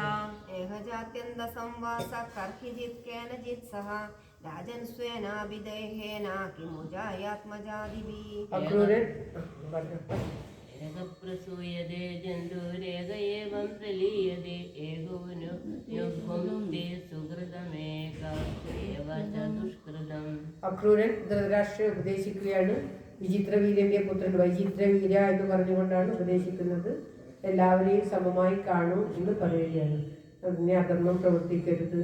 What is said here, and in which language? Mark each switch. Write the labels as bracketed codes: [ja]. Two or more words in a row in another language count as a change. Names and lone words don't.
[sa] एहजात्यन्तसंवासः कर्हिचित् केनचित् सह राजन् स्वेनाभिदेहेन किमुजायात्मजादिभिः. एकप्रसूयते जन्तुरेक एवं प्रलीयते एको नुभुङ्क्ते सुकृतमेक एव च दुष्कृतम्. [ml] അക്രൂരൻ ധൃതരാഷ്ട്രയെ ഉപദേശിക്കുകയാണ്. വിചിത്രവീര്യന്റെ പുത്രൻ വൈചിത്രവീര എന്ന് പറഞ്ഞുകൊണ്ടാണ് ഉപദേശിക്കുന്നത്. എല്ലാവരെയും സമമായി കാണൂ എന്ന് പറയുകയാണ്. അതിനെ അധർമ്മം പ്രവർത്തിക്കരുത്.